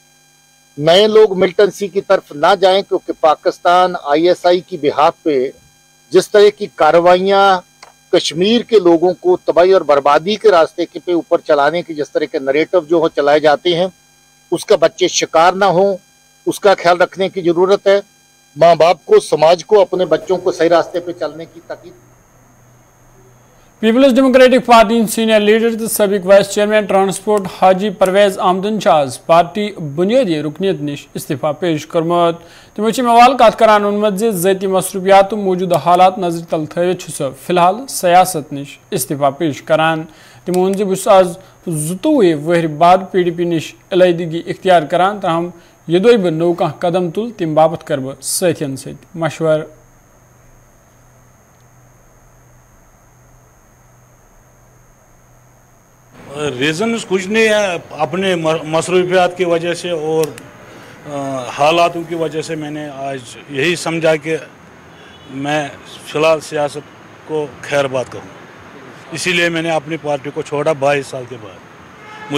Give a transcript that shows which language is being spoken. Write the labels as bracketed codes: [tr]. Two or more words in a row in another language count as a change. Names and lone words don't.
[hi] नए लोग मिलिटेंसी की तरफ ना जाएं, क्योंकि पाकिस्तान ISI की बिहाफ पे जिस तरह की कार्रवाइयां कश्मीर के लोगों को तबाही और बर्बादी के रास्ते के पे ऊपर चलाने के जिस तरह के नरेटिव जो हो चलाए जाते हैं, उसका बच्चे शिकार ना हो, उसका ख्याल रखने की जरूरत है। माँ बाप को, समाज को अपने बच्चों को सही रास्ते पे चलने की ताकीद। [ks] पीपल्स डेमोक्रेटिक पार्टी [en] senior leader [ks] तो सबक [en] vice chairman transport [ks] हाजी परवेज अहमदन आज पार्टी बुनियादी रुकनीत निश इस्तीफा पेश कर्मुत। तमो मवाल कत करान वोनमुत ज ज़ाती मसरूफियात मौजूदा हालात नजर तल थवित फिलहाल सियासत निश इस्तीफा पेश करान। तमो वोन ज बस आज 22 वहर बाद PDP निश अलहदगी इख्तियार करान, तहम यदोय बह नौ कह कदम तुल तम बाबत कर बह सथियन सत मशवर। [hi] रीज़न कुछ नहीं है, अपने मसरूफियात की वजह से और हालातों की वजह से मैंने आज यही समझा कि मैं फ़िलहाल सियासत को खैरबाद करूँ, इसीलिए मैंने अपनी पार्टी को छोड़ा 22 साल के बाद।